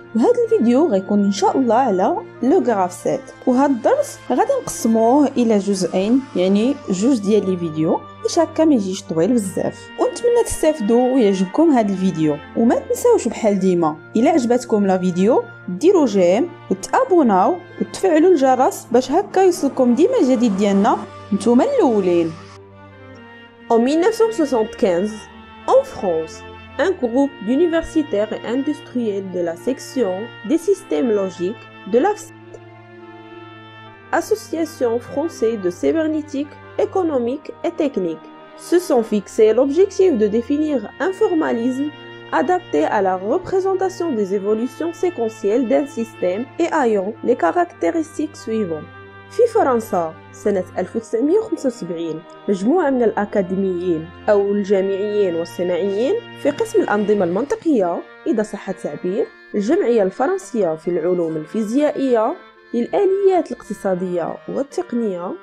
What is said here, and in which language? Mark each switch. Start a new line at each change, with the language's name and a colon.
Arabic: وهذا الفيديو غيكون ان شاء الله على لو غرافسيت، وهذا الدرس غادي نقسموه الى جزئين، يعني جوج ديال لي فيديو باش هكا ما يجيش طويل بزاف. ونتمنى تستافدوا ويعجبكم هذا الفيديو، وما تنساوش بحال ديما الا عجبتكم لا فيديو ديروا جيم وتابوناو وتفعلوا الجرس باش هكا يوصلكم ديما الجديد ديالنا نتوما الاولين.
French: En 1975, en France, un groupe d'universitaires et industriels de la section des systèmes logiques de l'AFSET, Association française de cybernétique économique et technique, se sont fixés l'objectif de définir un formalisme adapté à la représentation des évolutions séquentielles d'un système et ayant les caractéristiques suivantes.
Arabic: في فرنسا سنة 1975 مجموعة من الأكاديميين أو الجامعيين والصناعيين في قسم الأنظمة المنطقية إذا صح التعبير الجمعية الفرنسية في العلوم الفيزيائية للآليات الاقتصادية والتقنية.